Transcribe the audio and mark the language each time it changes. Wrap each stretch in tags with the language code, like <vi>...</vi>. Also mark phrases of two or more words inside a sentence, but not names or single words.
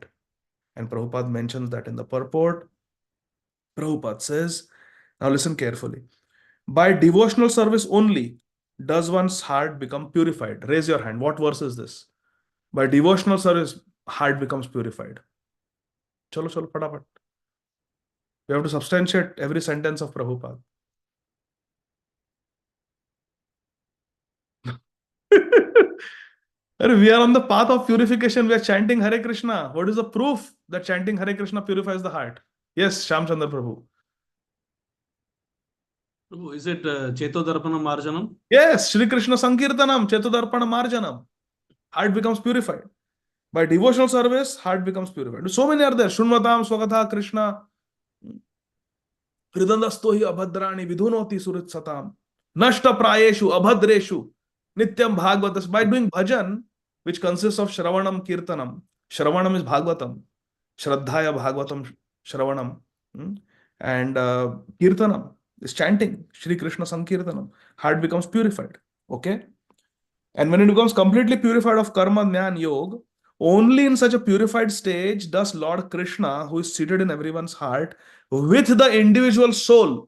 <en>And Prabhupada mentions that in the purport. Prabhupada says, now listen carefully. By devotional service only does one's heart become purified. Raise your hand. What verse is this? By devotional service, heart becomes purified.</en> <hi>Chalo, chalo, fatapat.</hi> <en>We have to substantiate every sentence of Prabhupada. We are on the path of purification. We are chanting Hare Krishna. What is the proof that chanting Hare Krishna purifies the heart? Yes, Shamchandra Prabhu. Prabhu, is it</en> <sa>Chetodarpana Marjanam? Yes, Shri Krishna Sankirtanam, Chetodarpana Marjanam.</sa> <en>Heart becomes purified. By devotional service, heart becomes purified. So many are there.</en> <sa>Shunvatam, Swagatha, Krishna. Hridandastohi abhadrani vidhunoti surit satam. Nashta prayeshu abhadreshu. Nityam bhagavatas.</sa> <en>By doing bhajan, which consists of</en> <sa>Shravanam Kirtanam. Shravanam is Bhagavatam. Shraddhaya Bhagavatam Shravanam.</sa> <en>And Kirtanam is chanting.</en> <sa>Shri Krishna Sankirtanam.</sa> <en>Heart becomes purified. Okay? And when it becomes completely purified of karma, jnana, yoga, only in such a purified stage does Lord Krishna, who is seated in everyone's heart, with the individual soul.</en>